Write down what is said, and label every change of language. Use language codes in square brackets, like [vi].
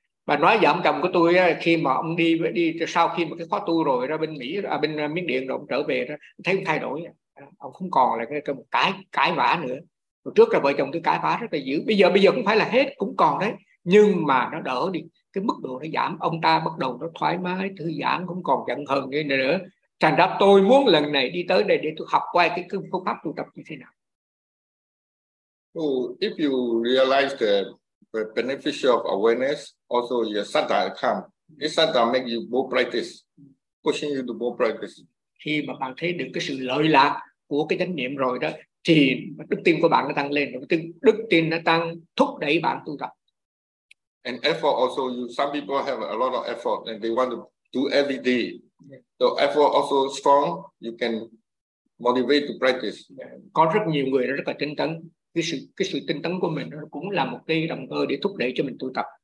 [vi] Bà nói với ông chồng của tôi khi mà ông đi đi sau khi mà cái khóa tu rồi ra bên Mỹ ở bên Miến Điện rồi ông trở về đó, thấy ông thay đổi, ông không còn là cái một cãi vã nữa. Rồi trước là vợ chồng tôi cãi vã rất là dữ, bây giờ cũng phải là hết cũng còn đấy, nhưng mà nó đỡ đi, cái mức độ nó giảm, ông ta bắt đầu nó thoải mái thư giãn, không còn giận hờn như nữa. Thành ra tôi muốn lần này đi tới đây để tôi học qua cái phương pháp tu tập như thế nào. [en] So if you realize the beneficial of awareness, also your satta come. This satta make you more practice, pushing you to more practice. [vi] Khi mà bạn thấy được cái sự lợi lạc của cái chánh niệm rồi đó, thì đức tin của bạn nó tăng lên, đức tin nó tăng thúc đẩy bạn tu tập. [en] And effort also, some people have a lot of effort and they want to do every day. So effort also strong, you can motivate to practice. [vi] Có rất nhiều người rất là tinh tấn. Cái sự tinh tấn của mình nó cũng là một cái động cơ để thúc đẩy cho mình tu tập.